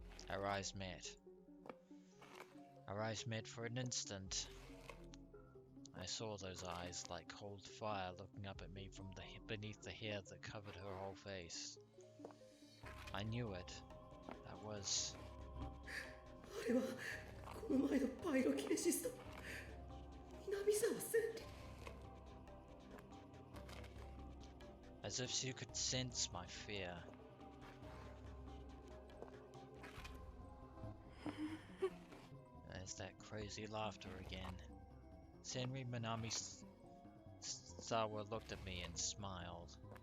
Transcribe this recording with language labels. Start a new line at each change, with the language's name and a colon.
English: Our eyes met. Our eyes met for an instant. I saw those eyes like cold fire looking up at me from beneath the hair that covered her whole face. I knew it. That was...
Japanese: あれはこの前のパイロキネシスト南沢千里
English: as if she could sense my fear. There's that crazy laughter again. Senri Minamisawa looked at me and smiled.